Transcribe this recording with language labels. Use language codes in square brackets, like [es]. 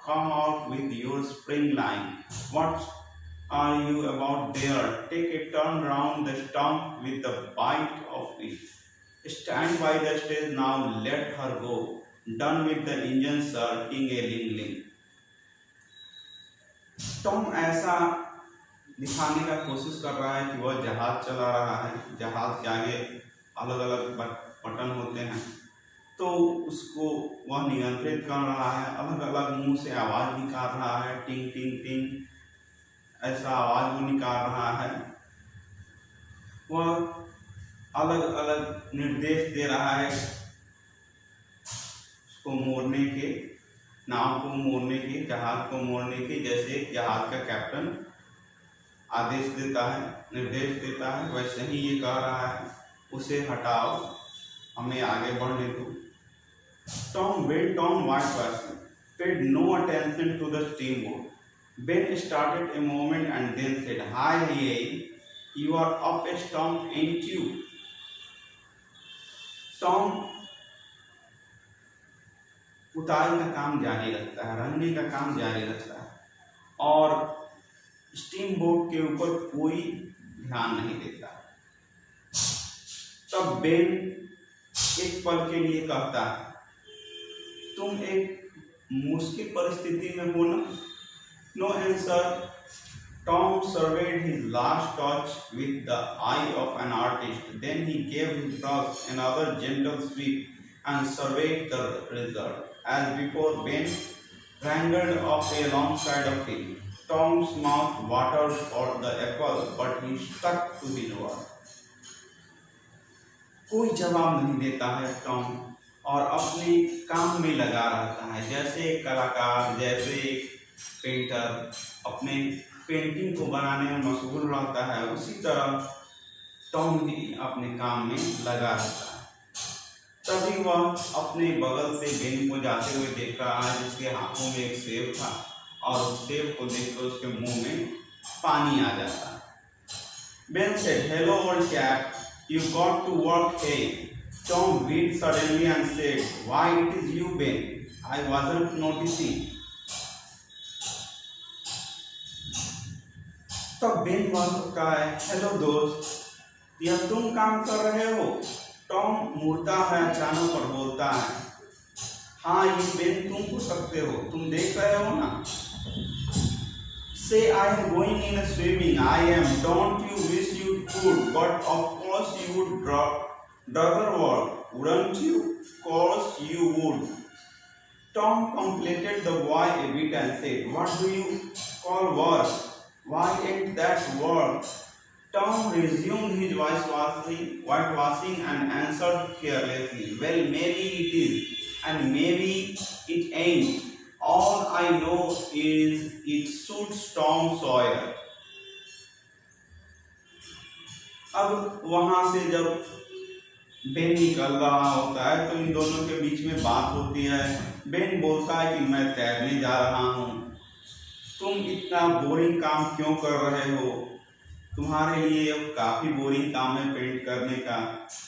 [en] Come out with your spring line. What are you about there? Take a turn round the stump with the bite of it. Stand by the stage now. Let her go. Done with the engine sir, ting a ling ling. [hi] Tom ऐसा दिखाने का कोशिश कर रहा है कि वह जहाज चला रहा है। जहाज के आगे अलग अलग बटन होते हैं तो उसको वह नियंत्रित कर रहा है। अलग अलग मुंह से आवाज निकाल रहा है, टिंग टिंग टिंग ऐसा आवाज वो निकाल रहा है। वह अलग अलग निर्देश दे रहा है को मोड़ने के, नाव को मोड़ने के, जहाज को मोड़ने के। जैसे जहाज का कैप्टन आदेश देता है, निर्देश देता है, वैसे ही ये कह रहा है उसे हटाओ, हमें आगे बढ़ने दो। [en] Tom went on whitewashing, paid no attention to the steamboat. Ben started a moment and then said, "Hi, hey, you are up a storm, ain't you?" [hi] Tom उताई का काम जारी रखता है, रंगने का काम जारी रखता है और स्टीम बोट के ऊपर कोई ध्यान नहीं देता। तब बेन एक पल के लिए कहता है तुम एक मुश्किल परिस्थिति में हो ना। [en] No answer. Tom surveyed his last touch with the eye of an artist. Then he gave his brush another gentle sweep and surveyed the result. As before, Ben wrangled up alongside of him. Tom's mouth watered for the apple, but he stuck to his work. [hi] कोई जवाब नहीं देता है Tom और अपने काम में लगा रहता है। जैसे एक कलाकार, जैसे एक पेंटर अपने पेंटिंग को बनाने में मशगूल रहता है, उसी तरह टॉम भी अपने काम में लगा रहता है। तभी वह अपने बगल से बेन को जाते हुए देख रहा है, जिसके हाथों में एक सेब था और उस सेब को देखकर उसके मुंह में पानी आ जाता है। [en] Ben said, "Hello, old chap. You got to work, hey?" Tom wheeled suddenly and said, "Why, it is you, Ben. I wasn't noticing." [hi] तब बेन कहता है, "हेलो दोस्त, यह तुम काम कर रहे हो?" टॉम मुड़ता है अचानक और बोलता है, "हाँ, ये बेन तुम हो सकते हो, तुम देख रहे हो ना?" [en] Say I am going in a swimming. I am. Don't you wish you could? But of course you would rather work, wouldn't you? Course you would. Tom completed the boy a bit and said, "What do you call work? Why ain't that work?" Tom resumed his whitewashing and answered carelessly, "Well, maybe it is, and maybe it ain't. All I know is it suits Tom Sawyer." [hi] अब वहां से जब Ben निकल रहा होता है तो इन दोनों के बीच में बात होती है। बेन बोलता है कि मैं तैरने जा रहा हूँ, तुम इतना बोरिंग काम क्यों कर रहे हो? तुम्हारे लिए अब काफी बोरिंग काम है पेंट करने का।